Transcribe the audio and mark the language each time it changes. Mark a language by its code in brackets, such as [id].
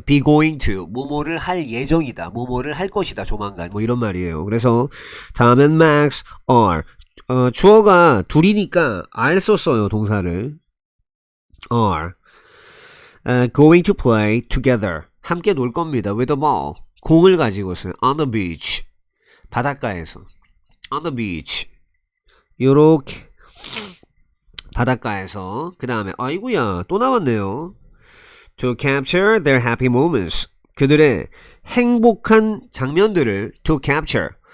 [en] be going to [ko] 뭐뭐를 할 예정이다. 뭐뭐를 할 것이다. 조만간 뭐 이런 말이에요. 그래서 [en] Tom and Max are [ko] 주어가 둘이니까 are 썼어요. 동사를 are [en] going to play together. [ko] 함께 놀 겁니다. [en] with a ball. [ko] 공을 가지고서 on the beach. 바닷가에서. on the beach. 요렇게 바닷가에서. 그 다음에 아이고야 또 나왔네요. [en] to capture their happy moments. [ko] 그들의 행복한 장면들을 [en] to capture.